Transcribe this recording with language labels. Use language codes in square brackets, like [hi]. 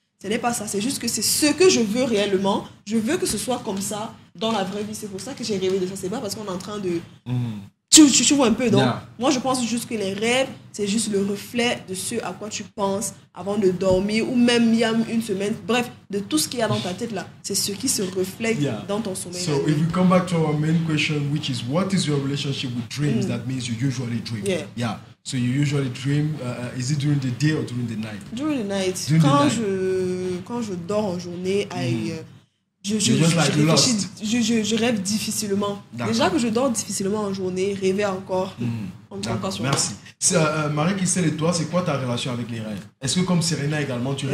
[fr] Ce n'est pas ça, c'est juste que c'est ce que je veux réellement. Je veux que ce soit comme ça dans la vraie vie. C'est pour ça que j'ai rêvé de ça. C'est pas parce qu'on est en train de... Tu vois un peu, donc moi je pense juste que les rêves, c'est juste le reflet de ce à quoi tu penses avant de dormir ou même il y a une semaine, bref, de tout ce qu'il y a dans ta tête là, c'est ce qui se reflète dans ton sommeil. [en] So if we come back to our main question, which is what is your relationship with dreams? That means you usually dream. Yeah. So you usually dream, is it during the day or during the night? During the night. [fr] Quand je dors en journée, je rêve difficilement. Déjà que je dors difficilement en journée, rêver encore. Merci. Marie-Christelle et toi, c'est quoi ta relation avec les rêves? Est-ce que comme Serena également, tu rêves?